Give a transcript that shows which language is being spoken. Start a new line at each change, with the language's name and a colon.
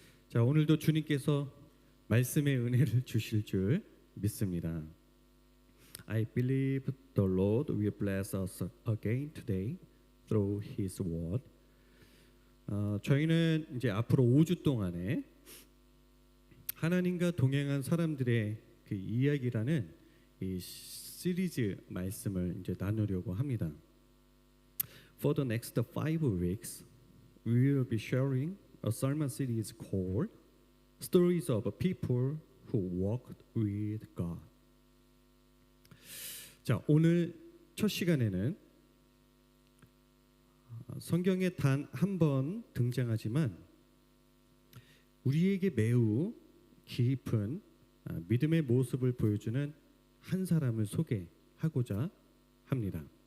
Korean: 자, 오늘도 주님께서 말씀의 은혜를 주실 줄 믿습니다.
English: I believe the Lord will bless us again today through His word.
Korean: 저희는 이제 앞으로 5주 동안에 하나님과 동행한 사람들의 그 이야기라는 이 시리즈 말씀을 이제 나누려고 합니다.
English: For the next 5 weeks, we will be sharing a sermon series called Stories of People Who Walked with God.
Korean: 자, 오늘 첫 시간에는 성경에 단 한 번 등장하지만 우리에게 매우 깊은 믿음의 모습을 보여주는 한 사람을 소개하고자 합니다.